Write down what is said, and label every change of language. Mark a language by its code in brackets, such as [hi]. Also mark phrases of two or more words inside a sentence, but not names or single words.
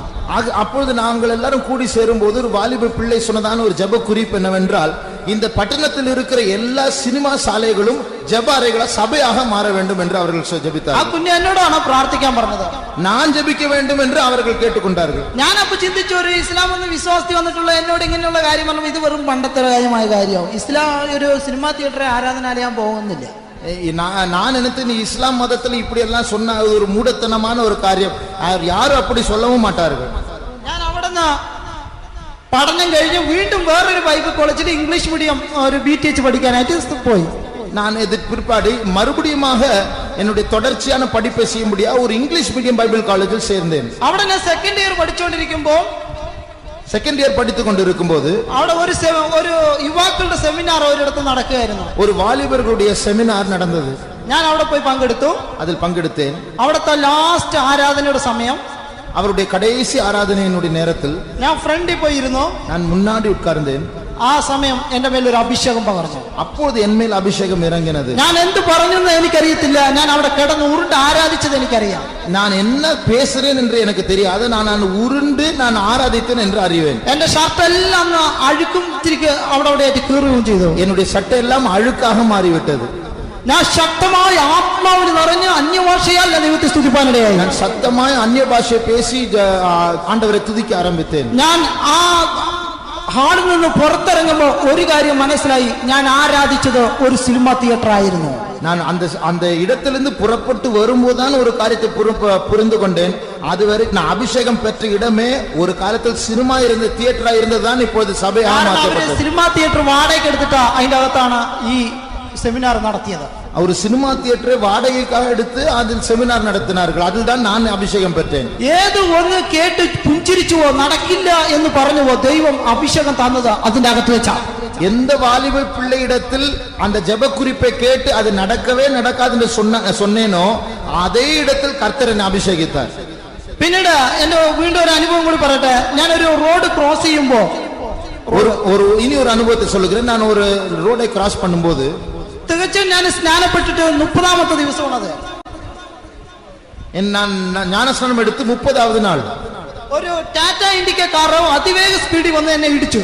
[ta] அப்பொழுது நாங்கள் எல்லாரும் கூடி சேரும் போது ஒரு வாலிப பிள்ளை சொன்னதான ஒரு ஜெப குறிப்பு என்னவென்றால், இந்த பட்டணத்தில் இருக்கிற எல்லா சினிமா சாலைகளும் ஜெப அறைகளா சபையாக மாற வேண்டும் என்று அவர்கள் ஜெபித்தார்கள். [ml] ആ കുഞ്ഞ് എന്നോടാണ് പ്രാർത്ഥിക്കാൻ പറഞ്ഞത്. [ta] நான் ஜெபிக்க வேண்டும் என்று அவர்கள் கேட்டுக்கொண்டார்கள். [ml] ഞാൻ അപ്പൊ ചിന്തിച്ചു, ഒരു ഇസ്ലാം എന്ന് വിശ്വാസത്തിൽ വന്നിട്ടുള്ള എന്നോട് ഇങ്ങനെയുള്ള കാര്യം പറഞ്ഞു, ഇത് വെറും പണ്ടത്തെ കാര്യമായ കാര്യമാവും. ഇസ്ലാം ഒരു സിനിമാ തിയേറ്ററെ ആരാധനാലയം പോകുന്നില്ല. [ta] நான் நினைத்து நீ இஸ்லாம் மதத்தில் இப்படி எல்லாம் சொன்ன ஒரு மூடத்தனமான ஒரு காரியம், யாரும் அப்படி சொல்லவும் மாட்டார்கள். [ml] ഞാൻ അവിടുന്ന് പഠനം കഴിഞ്ഞ് വീണ്ടും വേറൊരു ബൈബിൾ കോളേജിൽ ഇംഗ്ലീഷ് മീഡിയം ഒരു BTH പഠിക്കാനായിട്ട് പോയി. [ta] நான் இதுக்கு பிற்பாடு மறுபடியுமாக என்னுடைய தொடர்ச்சியான படிப்பை செய்யும்படியா ஒரு இங்கிலீஷ் மீடியம் பைபிள் காலேஜில் சேர்ந்தேன். [ml] അവിടെ ഞാൻ സെക്കൻഡ് ഇയർ പഠിച്ചുകൊണ്ടിരിക്കുമ്പോൾ സെക്കൻഡ് ഇയർ പഠിത്തുக் കൊണ്ടിരിക്കുമ്പോൾ അവിടെ ഒരു യുവാക്കളുടെ സെമിനാർ ഒരിടത്ത് നടക്കുകയായിരുന്നു. [ta] ஒரு வாலிபர்களுடைய செமினார் நடந்தது. [ml] ഞാൻ അവിടെ പോയി പങ്കെടുത്തു. [ta] அதில் பங்கெடுத்தேன். [ml] അവിടുത്തെ ലാസ്റ്റ് ആരാധനയുടെ സമയം, [ta] அவருடைய கடைசி ஆராதனையினுடைய நேரத்தில் [ml] ഞാൻ ഫ്രണ്ടിൽ പോയിരുന്നു. [ta] நான் முன்னாடி உட்கார்ந்தேன். [ml] ആ സമയം എന്റെ മേൽ ഒരു അഭിഷേകം പകർന്നു. [ta] அப்போது என் மேல் அபிஷேகம் இறங்கினது. [ml] ഞാൻ എന്ത് പറഞ്ഞെന്ന് എനിക്കറിയത്തില്ല. ഞാൻ അവിടെ കിടന്ന് ഉരുണ്ട് ആരാധിച്ചത് എനിക്കറിയാം. [ta] நான் என்ன பேசுறேன் என்று எனக்கு தெரியாது. நான் உருண்டு நான் ஆராதித்தேன் என்று அறிவேன். [ml] എന്റെ ഷർട്ട് എല്ലാം അഴുക്കും തിരികെ അവിടെ കീറുകയും ചെയ്തു. [ta] என்னுடைய சட்டை எல்லாம் அழுக்காக மாறிவிட்டது. [ml] ഞാൻ ശക്തമായ ആത്മാവിൽ നിറഞ്ഞ് അന്യഭാഷയാൽ ദൈവത്തെ സ്തുതിപ്പാനിടയായി. [ta] நான் சத்தமாய் அந்நிய பாஷை பேசி ஆண்டவரை துதிக்க ஆரம்பித்தேன். [ml] ഞാൻ ആ ഹാളിൽ നിന്ന് പുറത്തിറങ്ങുമ്പോൾ ഒരു കാര്യം മനസ്സിലായി, ഞാൻ ആരാധിച്ചത് ഒരു സിനിമാ തിയേറ്റർ ആയിരുന്നു. [ta] நான் அந்த இடத்திலிருந்து புறப்பட்டு வரும்போதுதான் ஒரு காரியத்தை புரிந்து கொண்டேன். அதுவரை நான் அபிஷேகம் பெற்ற இடமே ஒரு காலத்தில் சினிமா இருந்த தியேட்டரா இருந்ததுதான் இப்போது சபையாக மாற்றப்பட்டது. [ml] സിനിമാ തിയേറ്റർ വാടകയ്ക്ക് എടുത്തിട്ടാ അതിന്റെ അകത്താണ് ഈ സെമിനാർ നടത്തിയത്. [ta] ஒரு சினிமா தியேட்டரை வாடகைக்காக எடுத்து அதில் செமினார் நடத்தினார்கள். அதில் தான் நான் அபிஷேகம் பெற்றேன். [ml] ഏത് ഒന്ന് കേട്ട് പുഞ്ചിരിച്ചുവോ നടക്കില്ല എന്ന് പറഞ്ഞുവോ ദൈവം അഭിഷേകം തന്നത് അതിന്റെ അകത്ത് വെച്ചാ. [ta] எந்த வாலிப பிள்ளையிடத்தில் அந்த ஜெப குறிப்பை கேட்டு அது நடக்கவே நடக்காது என்று சொன்னேனோ அதே இடத்தில் கர்த்தர் என்னை அபிஷேகித்தார். [ml] പിന്നീട് എന്റെ വീണ്ടും ഒരു അനുഭവം കൂടി പറയട്ടെ. ഞാനൊരു റോഡ് ക്രോസ് ചെയ്യുമ്പോ [ta] இனி ஒரு அனுபவத்தை சொல்லுகிறேன். நான் ஒரு ரோடை கிராஸ் பண்ணும்போது [ml] തികച്ചും ഞാൻ സ്നാനപ്പെട്ടിട്ട് 30ാമത്തെ ദിവസമാണത്. [ta] நான் ஞானஸ்நானம் எடுத்து 30வது நாள் [ml] ഒരു ടാറ്റ ഇൻഡിക്ക കാറോ അതിവേഗ സ്പീഡിൽ വന്ന് എന്നെ ഇടിച്ചു.